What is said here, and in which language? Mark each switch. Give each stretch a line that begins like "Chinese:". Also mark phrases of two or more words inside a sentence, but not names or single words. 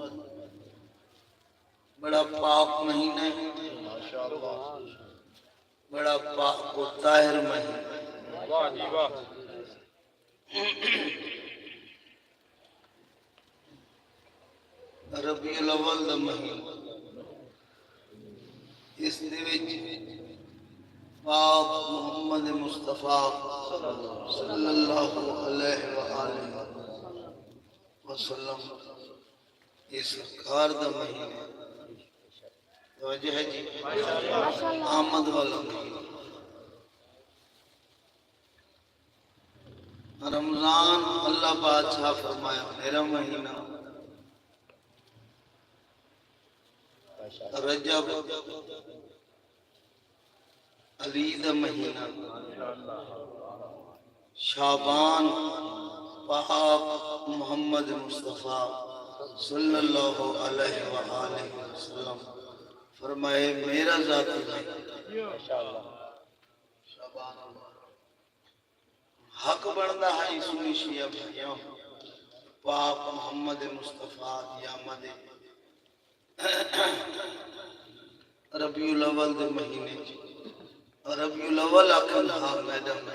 Urdu: بڑا پاک مہینہ ہے، بڑا پاک اور طاہر مہینہ.
Punjabi: ربیع الاول دا مہینہ، اس دے وچ پاک محمد مصطفیٰ
Arabic: صلى الله عليه وسلم
Punjabi: اس سرکار دا مہینہ وجہ ہے جی آمد والا مہینہ. رمضان اللہ بادشاہ فرمایا میرا مہینہ, رجب علی دا مہینہ، شعبان پاک محمد مصطفیٰ
Arabic: صلى الله عليه وسلم
Punjabi: فرمائے میرا ذاتی شعبان. حق بنتا ہے سنی شیعہ بھائیوں پاک محمد مصطفیٰ کی آمد ربیع الاول دے مہینے ربیع الاول آکھن ہا میڈم